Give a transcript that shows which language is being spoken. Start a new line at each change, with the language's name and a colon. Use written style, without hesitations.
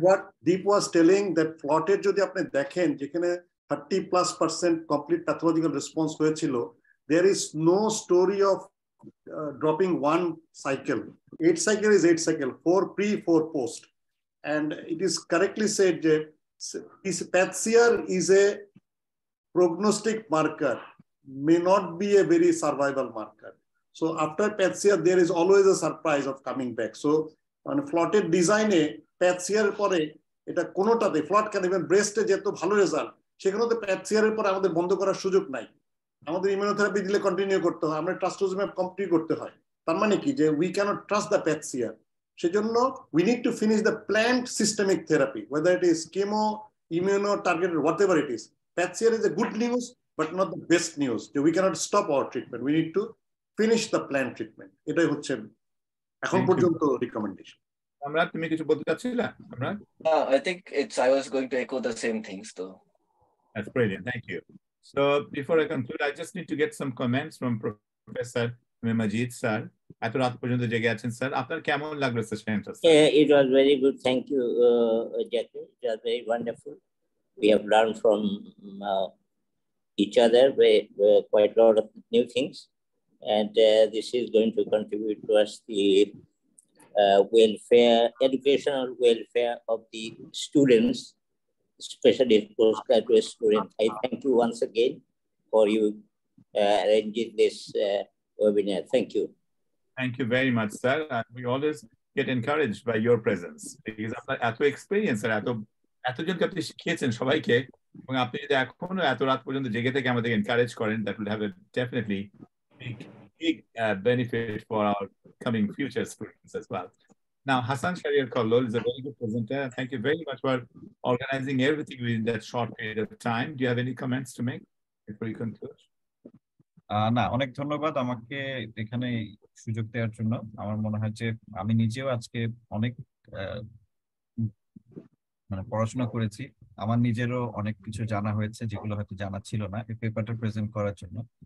English: What Deep was telling that plotted
Bangla: jodi apni dekhen jekhane
English: 30+% complete pathological response
Bangla: hoyechilo,
English: there is no story of dropping one cycle. 8 cycle is 8 cycle, 4 pre, 4 post. and it is correctly said that PATCR is a prognostic marker, may not be a very survival marker. So after PATCR, there is always a surprise of coming back. So on a fluted design,
Bangla: PATCR পরে এটা কোনোটাতে ফ্লট কেন even ব্রেস্টে যেত ভালো result সেখানেতে PATCR এর পরে আমাদের বন্ধ করার সুযোগ নাই, আমাদের ইমিউনোথেরাপি দিলে কন্টিনিউ করতে হয়, আমরা ট্রাস্ট্রোজিম্যাব কন্টিনিউ করতে হয়। তার মানে কি যে
English: we can't trust the PATCR,
Bangla: সেজন্য
English: We need to finish the planned systemic therapy whether it is chemo, immuno, targeted, whatever it is. PATCR is a good news but not the best news. We cannot stop our treatment, we need to finish the planned treatment.
Bangla: এটাই হচ্ছে এখন পর্যন্ত recommendation. Amrad, তুমি কিছু বলতে চাচ্ছিলে? Amrad?
English: I think I was going to echo the same things though. That's brilliant, thank you. So before I conclude, I just need to get some comments from Professor Majid sir.
Bangla: এত রাত পর্যন্ত জেগে আছেন sir, আপনার কেমন লাগলো সেশনটা?
English: It was very good, thank you, Jackie. It was very wonderful. We have learned from each other quite a lot of new things, and this is going to contribute towards the welfare, educational welfare of the students, especially postgraduate students. I thank you once again for you arranging this webinar. Thank you. Thank you very much, sir. We always get encouraged by your presence because
Bangla: আপনার এত experience আর এতজনকে আপনি শিখিয়েছেন সবাইকে, এবং আপনি যদি এখনো এত রাত পর্যন্ত জেগে থেকে আমাদের এনকারেজ করেন,
English: that will have a definitely big benefit for our coming future students as well. Now, Hassan Shariar Kollol is a very good presenter. Thank you very much for organizing everything within that short period of time. Do you have any comments to make before you conclude?
Bangla: না, অনেক ধন্যবাদ আমাকে এখানে সুযোগ দেওয়ার জন্য। আমার মনে হয় যে আমি নিজেও আজকে অনেক পড়াশোনা করেছি, আমার নিজেরও অনেক কিছু জানা হয়েছে যেগুলো হয়তো জানা ছিল না এই পেপারটা প্রেজেন্ট করার জন্য।